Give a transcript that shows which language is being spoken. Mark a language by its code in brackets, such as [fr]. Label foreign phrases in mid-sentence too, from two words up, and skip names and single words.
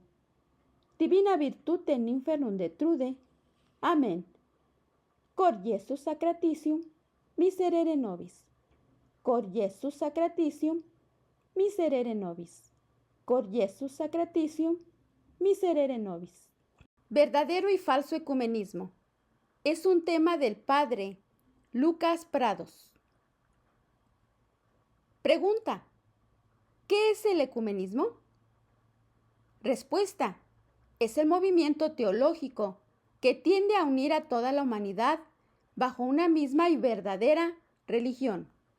[la] Divina virtute in infernum detrude. Amén. Cor Iesus sacratitium, miserere nobis. Cor Iesus sacratitium, miserere nobis. Cor Iesus sacratitium, miserere nobis. [es] Verdadero y falso ecumenismo. Es un tema del padre Lucas Prados. Pregunta: ¿qué es el ecumenismo? Respuesta: es el movimiento teológico que tiende a unir a toda la humanidad bajo una misma y verdadera religión.